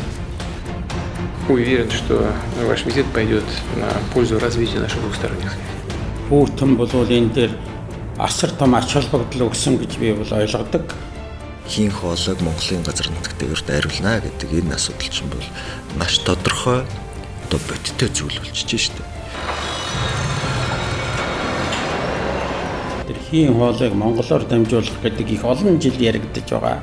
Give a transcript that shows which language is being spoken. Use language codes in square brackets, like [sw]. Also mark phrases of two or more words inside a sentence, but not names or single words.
[ru] Уверен, что ваш визит пойдет на пользу развития наших двухсторонних связей. [mn] Хүүтэн бол энэ дээр асар том ач холбогдол өгсөн гэж би бол ойлгодог. Хийн хоолойг Монголын газар нутагтайгаар дайруулна гэдэг энэ асуудал чинь бол маш тодорхой одоо бодиттой зүйл болчихж штэ. Тэр хийн хоолойг монголоор дамжуулах гэдэг их олон жил яригдж байгаа.